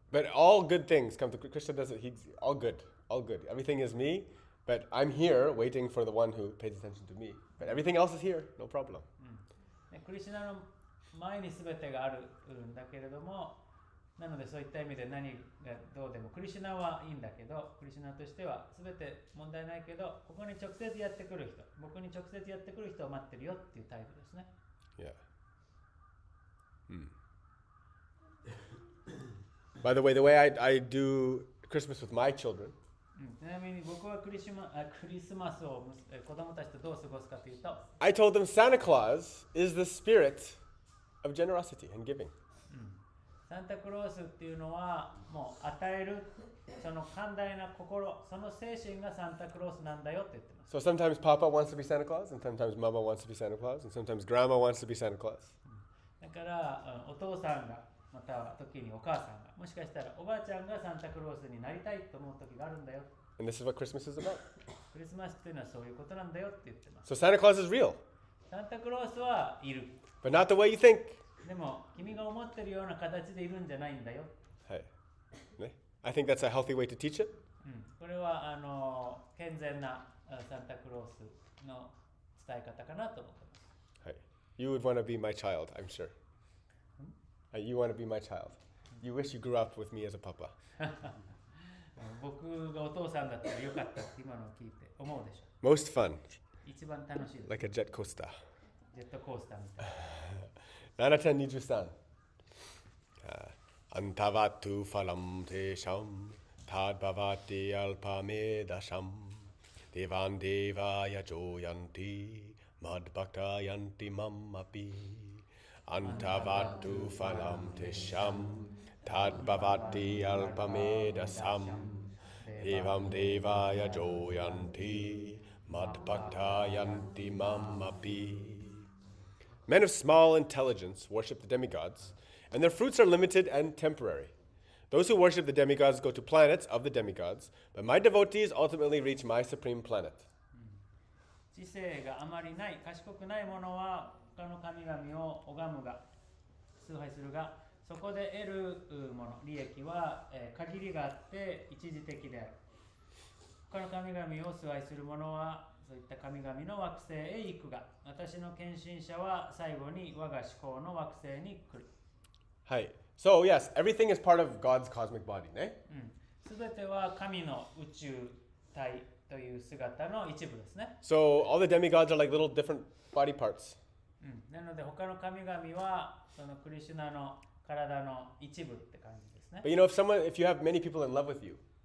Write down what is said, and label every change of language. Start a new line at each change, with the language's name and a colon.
English: But all good things come to Krishna. Does it? He's all good, all good. Everything is me, but I'm here waiting for the one who pays attention to me. But everything else is here, no problem.
Japanese: クリシュナの前に全てがあるんだけれども、なのでそういった意味で何がどうでもクリシュナはいいんだけど、クリシュナとしては全て問題ないけど、ここに直接やってくる人、僕に直接やってくる人を待ってるよっていう態度ですね。
English: Yeah. By the way I do Christmas with my children,
Japanese: ちなみに僕はクリスマスを子供たちとどう過ごすかというと、
English: I told them Santa Claus is the spirit of generosity and giving.
Japanese: サンタクロースっていうのはもう与えるその寛大な心、その精神がサンタクロースなんだよって言ってます。
English: So sometimes Papa wants to be Santa Claus, and sometimes Mama wants to be Santa Claus, and sometimes Grandma wants to be Santa Claus.
Japanese: だから、お父さんがまたは時にお母さんが、もしかしたらおばあちゃんがサンタクロースになりたいと思う時があるんだよ。
English: And this is what Christmas is about.
Japanese: クリスマスっていうのはそういうことなんだよって言ってます。
English: So Santa Claus is real,
Japanese: サンタクロースはいる。
English: but not the way you think.
Japanese: でも君が思ってるような形でいるんじゃないんだよ。
English: Hey. I think that's a healthy way to teach it.
Japanese: これは健全なサンタクロースの伝え方かなと思ってます。
English: Hey. You would want to be my child, I'm sure. You want to be my child. You wish you grew up with me as a papa.
Japanese: 僕がお父さんだったらよかったって今のを聞いて思うでしょ。
English: Most fun,
Japanese: 一番楽しいです。
English: like a jet coaster.
Japanese: ジェットコースターみたいな。 Nanatan Nijusan.
Sanskrit: Antavatu phalam tesham tad bhavati alpamedasham devan devaya joyanti mad bhakta yanti mamapi. Antavatu phalam tesham tad bhavati alpamedasham devam devaya joyanti mad bhakta yanti mamapi.
English: Men of small intelligence worship the demigods, and their fruits are limited and temporary. Those who worship the demigods go to planets of the demigods, but my devotees ultimately reach my supreme planet.
Japanese: 知性があまりない、賢くない者は他の神々を拝むが、崇拝するが、そこで得るもの、利益は、限りがあって一時的である。他の神々を崇拝する者は、そういった神々の惑星へ行くが、私の献身者は最後に我が思考の惑星に来る。
English: はい。So yes, everything is part of God's cosmic body, ね。
Japanese: すべては神の宇宙体という姿の一部ですね。
English: So all the demigods are like little different body parts.
Japanese: なので他の神々はそのクリシュナの体の一部って感じですね。
English: But if you have many people in love with you,